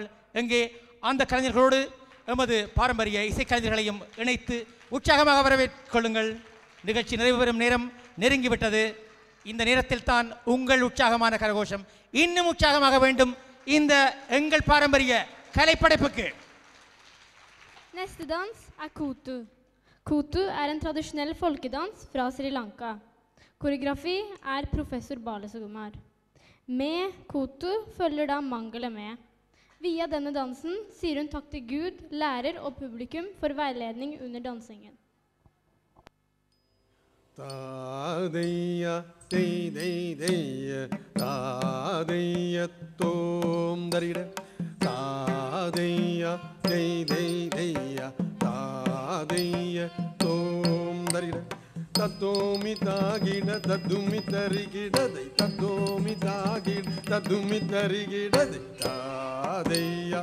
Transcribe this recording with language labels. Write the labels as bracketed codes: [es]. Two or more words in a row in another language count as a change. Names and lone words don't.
[ta] எங்கே அந்த கலைஞர்களோடு எமது பாரம்பரிய இசைக்கலைஞர்களையும் இணைத்து உற்சாகமாக வரவேற்கொள்ளுங்கள். நிகழ்ச்சி நிறைவு பெறும் நேரம் நெருங்கிவிட்டது. இந்த நேரத்தில் தான் உங்கள் உற்சாகமான கரகோஷம் இன்னும் உற்சாகமாக வேண்டும் இந்த எங்கள் பாரம்பரிய கலைப்படைப்புக்கு. [no] Neste dans er Kutu. Kutu er en tradisjonell folkedans fra Sri Lanka. Koreografi er professor Balesugumar. Med Kutu følger da Mangala med. Via denne dansen sier hun takk til Gud, lærer og publikum for veiledning under dansingen. Tadeya deya tadeya tom darida tadeya deya tadeya tom darida tadomi tagida tadumi tarigida tadomi tagida tadumi tarigida tadeya